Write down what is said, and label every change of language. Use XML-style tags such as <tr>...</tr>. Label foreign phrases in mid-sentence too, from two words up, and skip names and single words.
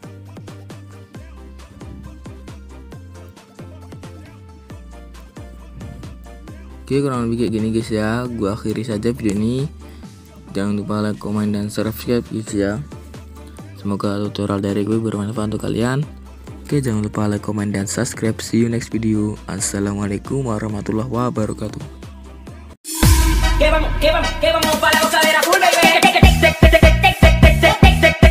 <id>Oke, kurang lebih kayak gini guys ya. Gua akhiri saja video ini. Jangan lupa</id> <en>like, comment,</en> <id>dan subscribe guys ya. Semoga tutorial dari gue bermanfaat untuk kalian. Oke, jangan lupa</id> <en>like, comment,</en> <id>dan subscribe.</id> <en>See you next video.</en> <ar>السلام عليكم ورحمة الله وبركاته.</ar> <es>Que vamos para la gozadera full, baby.</es>